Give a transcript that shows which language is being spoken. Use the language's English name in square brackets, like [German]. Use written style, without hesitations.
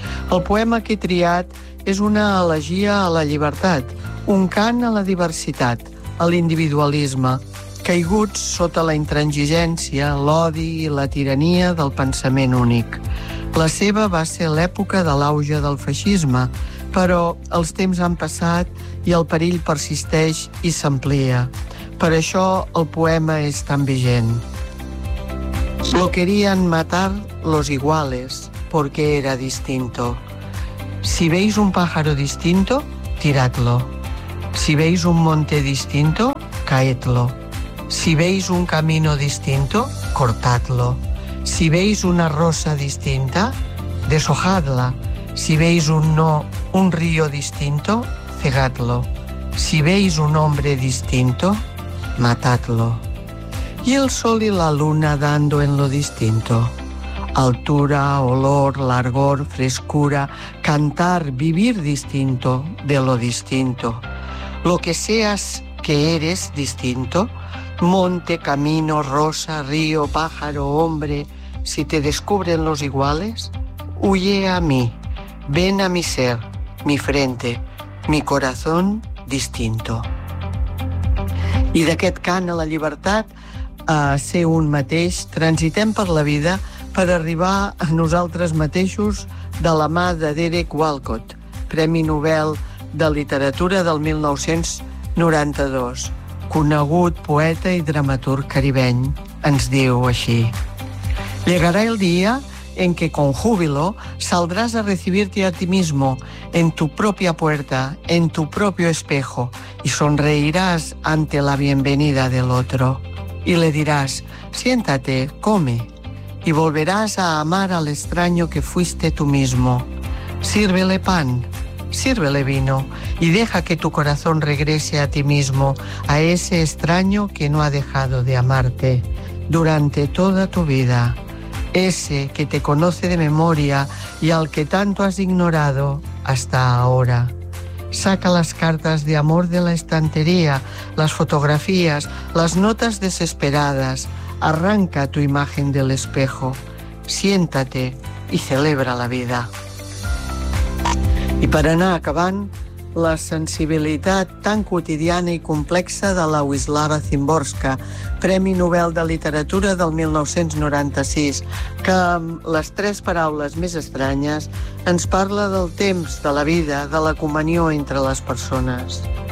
[Catalan] El poema que he triat és una elegia a la llibertat, un cant a la diversitat, a l'individualisme, caiguts sota la intransigència, l'odi i la tirania del pensament únic. La seva va ser l'època de l'auge del feixisme, però els temps han passat i el perill persisteix i s'amplia. Per això el poema és tan vigent. [Spanish] Lo querían matar los iguales porque era distinto. Si veis un pájaro distinto, tiradlo. Si veis un monte distinto, caedlo. Si veis un camino distinto, cortadlo. Si veis una rosa distinta, deshojadla. Si veis un río distinto, cegadlo. Si veis un hombre distinto, matadlo. Y el sol y la luna dando en lo distinto. Altura, olor, largor, frescura, cantar, vivir distinto de lo distinto. Lo que seas que eres distinto, monte, camino, rosa, río, pájaro, hombre, si te descubren los iguales, huye a mí, ven a mi ser, mi frente, mi corazón distinto. [Catalan] I d'aquest cant a la llibertat, a ser un mateix, transitem per la vida per arribar a nosaltres mateixos de la mà de Derek Walcott, Premi Nobel de Literatura del 1992. Conegut poeta i dramaturg caribeny, ens diu així: [Spanish] llegará el día en que con júbilo saldrás a recibirte a ti mismo en tu propia puerta, en tu propio espejo, y sonreirás ante la bienvenida del otro. Y le dirás, siéntate, come, y volverás a amar al extraño que fuiste tú mismo. Sírvele pan, sírvele vino, y deja que tu corazón regrese a ti mismo, a ese extraño que no ha dejado de amarte durante toda tu vida. Ese que te conoce de memoria y al que tanto has ignorado hasta ahora. Saca las cartas de amor de la estantería, las fotografías, las notas desesperadas. Arranca tu imagen del espejo. Siéntate y celebra la vida. [Catalan] I per anar acabant, la sensibilitat tan quotidiana i complexa de la Wisława Szymborska, Premi Nobel de Literatura del 1996, que amb les tres paraules més estranyes ens parla del temps, de la vida, de la comunió entre les persones.